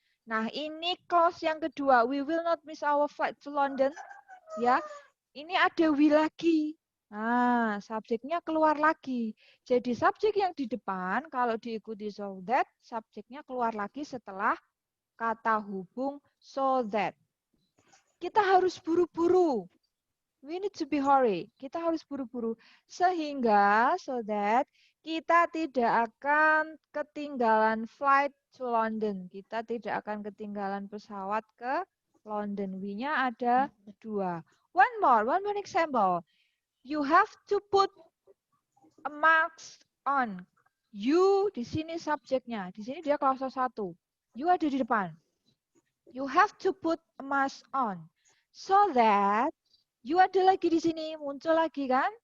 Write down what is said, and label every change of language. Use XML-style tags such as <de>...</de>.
<id>Nah, ini clause yang kedua.</id> <en>We will not miss our flight to London.</en> <id>Ya, ini ada we lagi. Nah, subjeknya keluar lagi. Jadi subjek yang di depan, kalau diikuti so that, subjeknya keluar lagi setelah kata hubung so that. Kita harus buru-buru.</id> <en>We need to be hurry.</en> <id>Kita harus buru-buru. Sehingga so that kita tidak akan ketinggalan</id> <en>flight to London.</en> <id>Kita tidak akan ketinggalan pesawat ke</id> <en>London.</en> <id>We-nya ada 2.</id> <en>One more example. You have to put a marks on.</en> <id>You di sini subjeknya. Di sini dia klausa 1. You ada di depan.</id> <en>You have to put a mask on. So that you</en> <id>ada lagi di sini. Muncul lagi kan?</id>